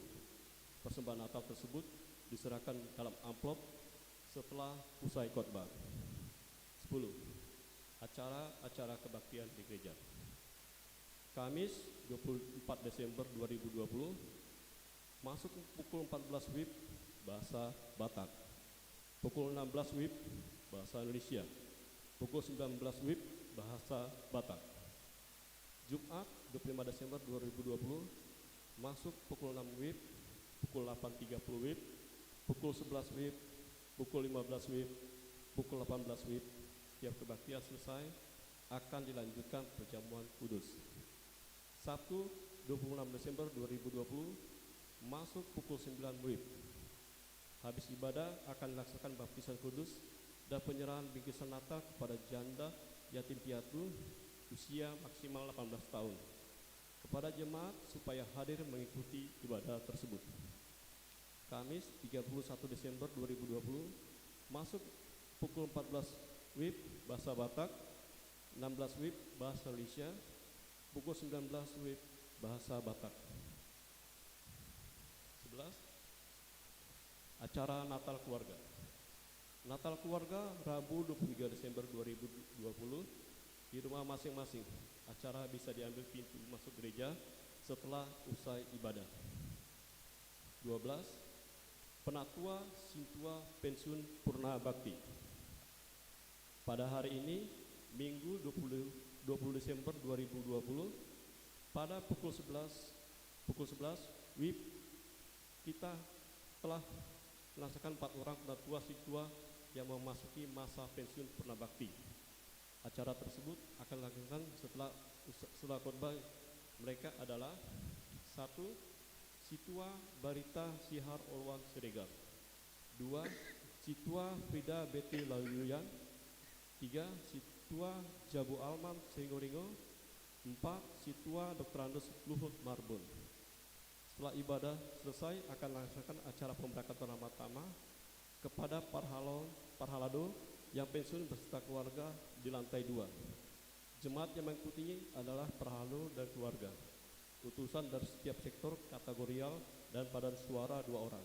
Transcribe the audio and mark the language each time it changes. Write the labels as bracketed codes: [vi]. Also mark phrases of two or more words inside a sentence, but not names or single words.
[id] Persembahan Natal tersebut diserahkan dalam amplop setelah usai khotbah. 10. Acara-acara kebaktian di gereja. Kamis 24 Desember 2020 masuk pukul 14 WIB bahasa Batak, pukul 16 WIB bahasa Indonesia, pukul 19 WIB bahasa Batak. Jumat 25 Desember 2020 masuk pukul 6 WIB, pukul 8.30 WIB, pukul 11 WIB, pukul 15 WIB, pukul 18 WIB. Tiap kebaktian selesai akan dilanjutkan perjamuan kudus. Sabtu 26 Desember 2020 masuk pukul 9 WIB. Habis ibadah akan dilaksanakan baptisan kudus dan penyerahan bingkisan Natal kepada janda yatim piatu usia maksimal 18 tahun kepada jemaat supaya hadir mengikuti ibadah tersebut. Kamis 31 Desember 2020 masuk pukul 14 WIB bahasa Batak, 16 WIB bahasa Indonesia, pukul 19 WIB bahasa Batak. 11. Acara Natal Keluarga. Natal Keluarga Rabu 23 Desember 2020 di rumah masing-masing. Acara bisa diambil pintu masuk gereja setelah usai ibadah. 12. Penatua Sintua Pensiun Purna Bakti. Pada hari ini, Minggu 20 Desember 2020, pada pukul 11 WIB, kita telah melaksanakan 4 orang penatua Sintua yang memasuki masa pensiun purna bakti. Acara tersebut akan dilakukan setelah khotbah. Mereka adalah 1. Situa Barita Sihar Olwan Siregar, 2. Situa Frida Betty Layuyan, 3. Situa Jabu Alman Seringo-Ringo, 4. Situa Dr. Andes Luhut Marbun. Setelah ibadah selesai akan dilaksanakan acara pemberangkatan nama-nama kepada Parhalado yang pensiun beserta keluarga di lantai 2. Jemaat yang mengikutinya adalah Parhalado dan keluarga, utusan dari setiap sektor kategorial dan padan suara 2 orang.